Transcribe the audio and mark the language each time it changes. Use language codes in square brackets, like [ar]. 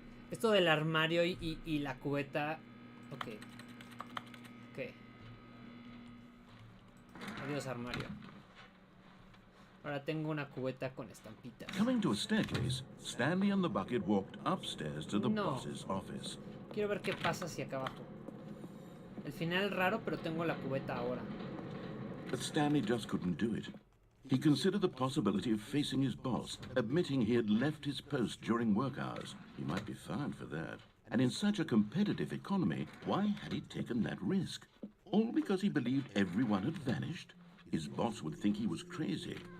[es] Esto del armario y la cubeta. Ok. Ok. Adiós, armario. Ahora tengo una cubeta con estampitas. [en] Coming to a staircase, Stanley and the bucket walked upstairs to the [es] No. [en] boss's office. [es] Quiero ver qué pasa si acá abajo. El final raro, pero tengo la cubeta ahora. [en] But Stanley just couldn't do it. He considered the possibility of facing his boss, admitting he had left his post during work hours. He might be fired for that. And in such a competitive economy, why had he taken that risk? All because he believed everyone had vanished? His boss would think he was crazy.